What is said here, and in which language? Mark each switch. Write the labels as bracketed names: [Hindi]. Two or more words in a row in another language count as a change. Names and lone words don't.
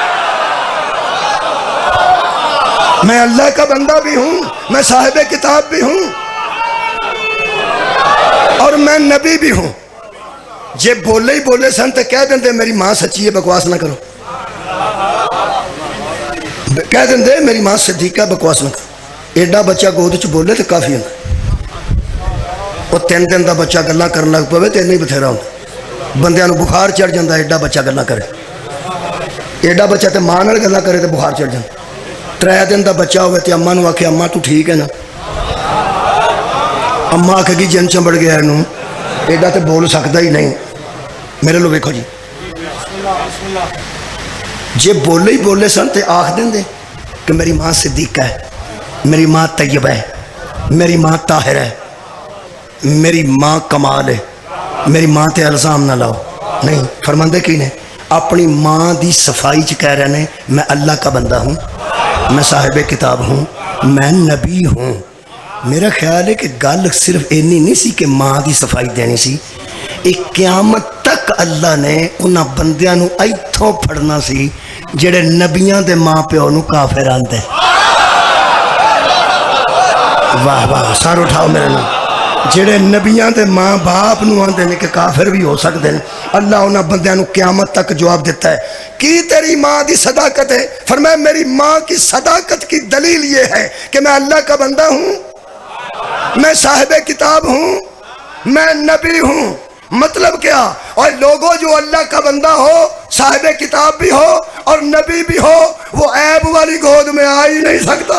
[Urdu] میں اللہ کا بندہ بھی ہوں, میں صاحب کتاب بھی ہوں, اور میں نبی بھی ہوں. [Punjabi] جے بولے سن تو کہہ دیں میری ماں سچی ہے, بکواس نہ کرو. کہہ دیں میری ماں صدیقہ, بکواس نہ کرو. ایڈا بچہ گود چ بولے تو کافی ہوتا. وہ 3 دن دا بچہ گلاں کرن لگ پوے تو نہیں بتھیرا ہوتا. بندیاں نو بخار چڑھ جاتا ایڈا بچہ گلاں کرے. ایڈا بچہ تے ماں نال گلاں کرے تو بخار چڑھ جاتا. 3 دن دا بچہ ہوئے تے اماں نو آکھے اماں تو ٹھیک ہے نا, اماں آکھے گی جن چمبڑ گیا نو, ایڈا تے بول سکتا ہی نہیں. میرے لو ویکھو جی, جے بولے سن تے آکھ دیں دے کہ میری ماں صدیقہ ہے, میری ماں طیبہ ہے, میری ماں طاہر ہے, میری ماں کمال ہے, میری ماں تے الزام نہ لاؤ. نہیں, فرماندے کی نے اپنی ماں دی صفائی چ کہہ رہے ہیں [Urdu] میں اللہ کا بندہ ہوں, میں صاحب کتاب ہوں, میں نبی ہوں. [Punjabi] میرا خیال ہے کہ گل صرف اینی نہیں سی کہ ماں دی صفائی دینی سی, ایک قیامت تک اللہ نے انہاں بندیاں نو ایتھوں پھڑنا سی جڑے نبیاں دے ماں پیو نو کافر آندے. واہ واہ, سار اٹھاؤ میرے نام. جڑے نبیاں دے ماں باپ نو آندے نے کہ کافر بھی ہو سکتے ہیں, اللہ انہاں بندیاں نو قیامت تک جواب دیتا ہے کی تیری ماں دی صداقت ہے. [Urdu] فرمایا میری ماں کی صداقت کی دلیل یہ ہے کہ میں اللہ کا بندہ ہوں, میں صاحب کتاب ہوں, میں نبی ہوں. مطلب کیا؟ اور لوگوں جو اللہ کا بندہ ہو, صاحب کتاب بھی ہو اور نبی بھی ہو, وہ عیب والی گود میں آ ہی نہیں سکتا.